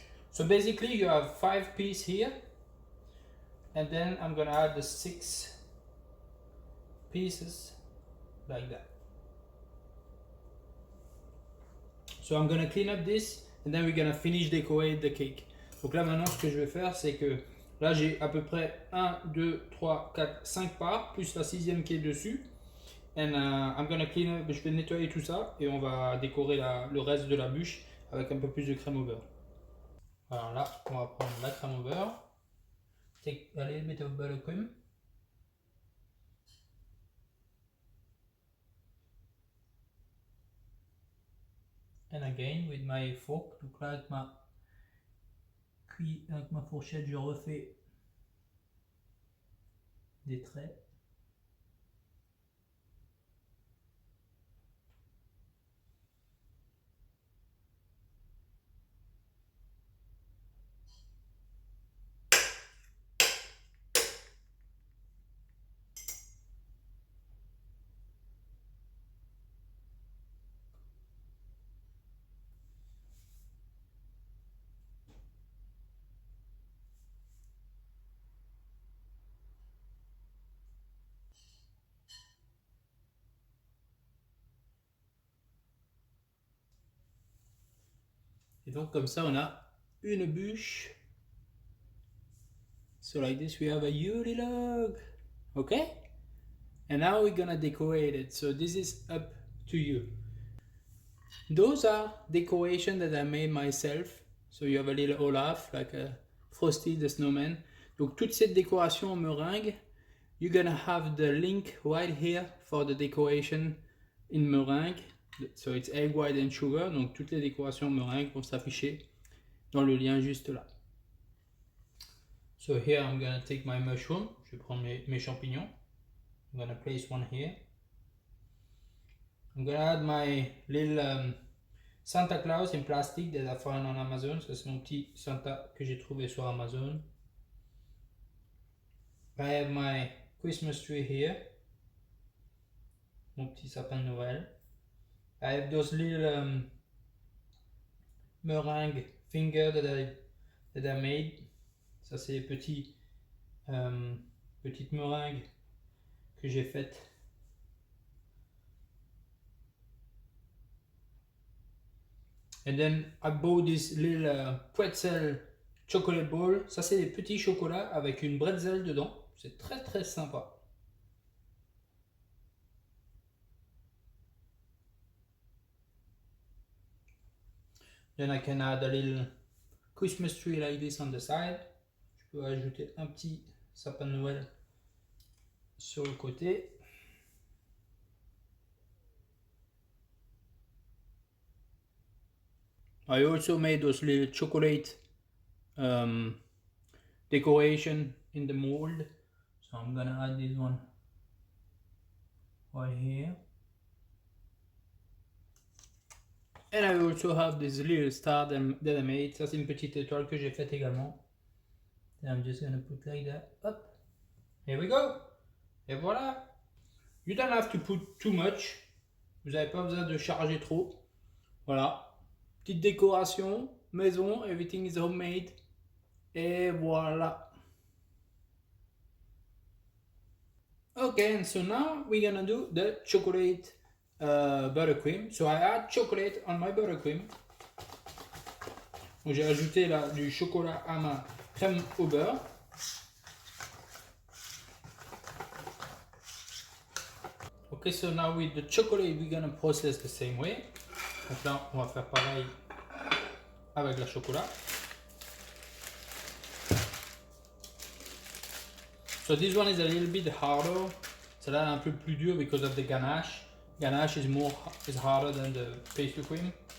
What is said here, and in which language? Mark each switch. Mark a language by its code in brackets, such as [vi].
[en] So basically you have 5 pieces here, and then I'm gonna add the 6 pieces like that. So I'm gonna clean up this, and then we're gonna finish decorate the cake. [fr] Donc là maintenant ce que je vais faire, c'est que là j'ai à peu près 1, 2, 3, 4, 5 parts, plus la 6e qui est dessus. [en] And I'm gonna clean up, [fr] je vais nettoyer tout ça et on va décorer le reste de la bûche avec un peu plus de crème au beurre. Alors là, on va prendre la crème au beurre. [en] Take a little bit of buttercream. And again with my fork, [fr] donc là avec ma Puis avec ma fourchette, je refais des traits. Et donc comme ça, on a une bûche. [en] So like this, we have a Yule log. Okay? And now we're gonna decorate it. So this is up to you. Those are decorations that I made myself. So you have a little Olaf, like a Frosty the Snowman. [fr] Donc toute cette décoration en meringue, [en] you're gonna have the link right here for the decoration in meringue. So it's egg white and sugar. [fr] Donc toutes les décorations meringue vont s'afficher dans le lien juste là. [en] So here I'm gonna take my mushroom. [fr] Je vais prendre mes champignons. [en] I'm gonna place one here. I'm gonna add my little Santa Claus in plastic that I found on Amazon. [fr] Ça c'est mon petit Santa que j'ai trouvé sur Amazon. [en] I have my Christmas tree here. [fr] Mon petit sapin de Noël. [en] I have those little meringue finger that I made. [fr] Ça c'est les petites meringues que j'ai faites. [en] And then I bought this little pretzel chocolate ball. [fr] Ça c'est des petits chocolats avec une bretzel dedans. C'est très très sympa. [en] Then I can add a little Christmas tree like this on the side. [fr] Je peux ajouter un petit sapin de Noël sur le côté. [en] I also made those little chocolate decoration in the mold. So I'm gonna add this one right here. And I also have this little star that I made. [fr] Ça c'est une petite étoile que j'ai faite également. [en] And I'm just gonna put like that. Hop. Here we go. [fr] Et voilà. [en] You don't have to put too much. [fr] Vous n'avez pas besoin de charger trop. Voilà. Petite décoration, maison, [en] everything is homemade. [fr] Et voilà. [en] Okay, and so now we're gonna do the chocolate buttercream. So I add chocolate on my buttercream. [fr] Donc j'ai ajouté là du chocolat à ma crème au beurre. [en] Okay, so now with the chocolate, we're gonna process the same way. [fr] Donc là, on va faire pareil avec la chocolat. [en] So this one is a little bit harder. [fr] Celle-là est un peu plus dur [en] because of the ganache. Ganache is harder than the pastry cream.